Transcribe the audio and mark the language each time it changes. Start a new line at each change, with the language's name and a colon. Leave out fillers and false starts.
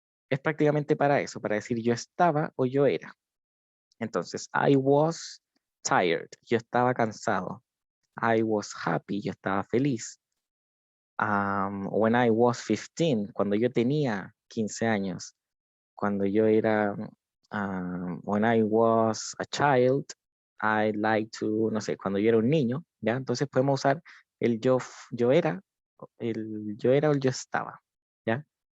Spanish: Es prácticamente para eso, para decir yo estaba o yo era. Entonces,
English: I was tired,
Spanish: yo estaba cansado.
English: I was happy,
Spanish: yo estaba feliz.
English: When I was 15,
Spanish: cuando yo tenía 15 años, cuando yo era,
English: when I was a child, I like to,
Spanish: no sé, cuando yo era un niño, ¿ya? Entonces podemos usar el yo era, el yo era o el yo estaba, ¿ya?